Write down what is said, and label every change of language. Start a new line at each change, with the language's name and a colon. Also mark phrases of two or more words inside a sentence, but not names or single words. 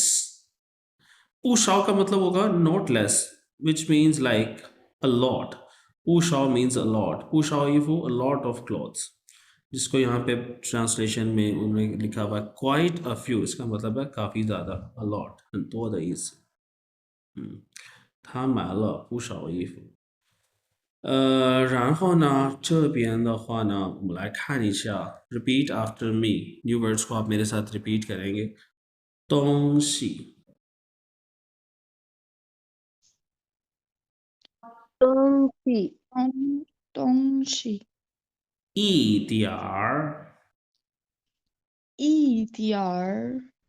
Chinese: 不少
Hindi: का मतलब होगा
English: not less, which means like a lot.
Chinese: 不少
English: means a lot.
Chinese: 不少衣服
English: a lot of clothes,
Hindi: जिसको यहाँ पे ट्रांसलेशन में उन्होंने लिखा हुआ है
English: quite a few.
Hindi: इसका मतलब है काफ़ी ज़्यादा,
English: a lot,
Chinese: 很多的意思。他买了不少衣服。然后呢，这边的话呢，我们来看一下 ，
English: repeat after me new words
Hindi: को आप मेरे साथ repeat करेंगे।
Chinese: 东西，东西，东西，一点儿，一点儿，